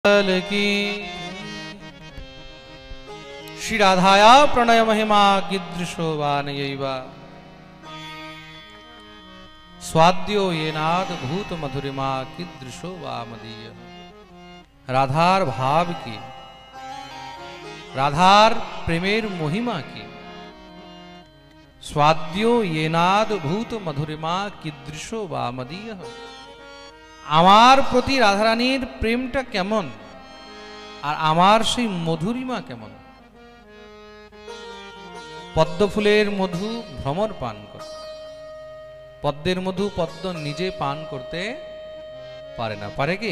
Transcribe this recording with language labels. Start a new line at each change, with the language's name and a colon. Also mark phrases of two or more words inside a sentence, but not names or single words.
Sanskrit: की श्री राधाया प्रणय महिमा कीदृशो वा नयैवा स्वाद्यो येनाद भूत मधुरिमा कीदृशो वा मदीय।
Bangla: রাধার ভাব কী, রাধার প্রেমের মহিমা কী,
Sanskrit: स्वाद्यो येनाद भूत मधुरिमा कीदृशो वा मदीय।
Bangla: আমার প্রতি রাধারানীর প্রেমটা কেমন আর আমার সেই মধুরিমা কেমন। পদ্ম ফুলের মধু ভ্রমর পান করে, পদ্মের মধু পদ্ম নিজে পান করতে পারে না, পারে কি?